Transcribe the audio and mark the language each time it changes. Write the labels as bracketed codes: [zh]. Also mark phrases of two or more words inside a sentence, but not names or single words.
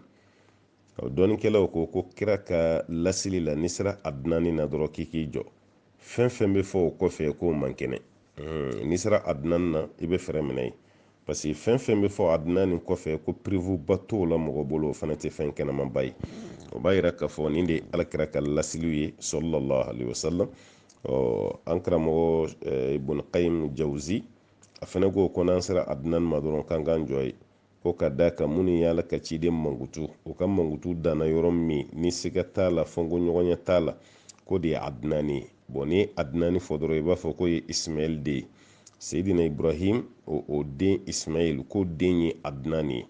[bm] Dɔnnikɛlaw ko kira ka lasili la n'i sera Adnani na dɔrɔn k'i k'i jɔ. Fɛn fɛn bɛ fɔ o kɔfɛ k'o man kɛnɛ. N'i sera Adnan na i bɛ fɛrɛ minɛ ye. [fr] Parce que [bm] fɛn fɛn bɛ fɔ Adnani kɔfɛ ko prévu ba t'o la mɔgɔ bolo o fana tɛ fɛn kɛnɛmanba ye. O b'a yira k'a fɔ nin de ye alakira ka lasiliw ye [ar] صلى الله عليه وسلم. [bm] An karamɔgɔ Ibn Qayyim Jawzi a fana ko n'an sera Adnan ma dɔrɔn k'an k'an jɔ ye. Ko ka da kan minnu y'ala ka ciden mankutu o ka mankutu danna yɔrɔ min ni siga t'a la fɔnko ɲɔgɔnya t'a la ko de ye Adnani ye. Bon ni Adnani fɔ dɔrɔn i b'a fɔ ko ye Ismail de ye. Seydina Ibrahim o den Ismail ko den ye Adnani ye.